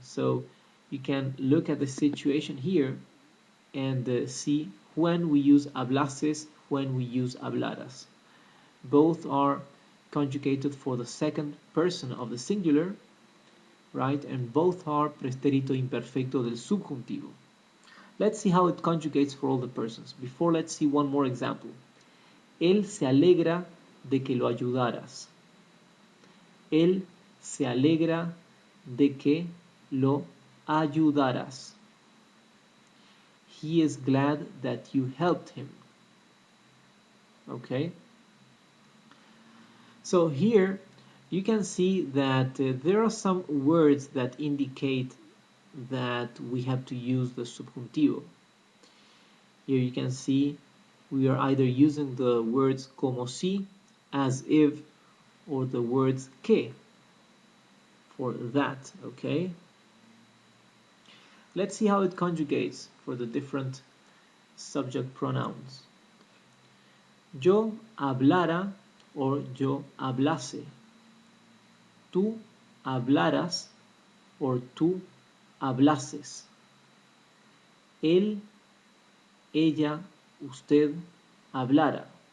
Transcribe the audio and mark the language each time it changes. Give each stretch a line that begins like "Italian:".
English: So you can look at the situation here and see when we use hablases, when we use hablaras. Both are conjugated for the second person of the singular, right? And both are pretérito imperfecto del subjuntivo. Let's see how it conjugates for all the persons. Before, let's see one more example.
Spanish: Él se alegra de que lo ayudaras. Él se alegra de que lo ayudaras.
English: He is glad that you helped him. Okay? So here you can see that there are some words that indicate that we have to use the subjuntivo. Here you can see we are either using the words como si, as if, or the words que for that, okay? Let's see how it conjugates for the different subject pronouns.
Spanish: Yo hablara or yo hablase. Tú hablaras or tú hablases. Él, ella, usted hablara.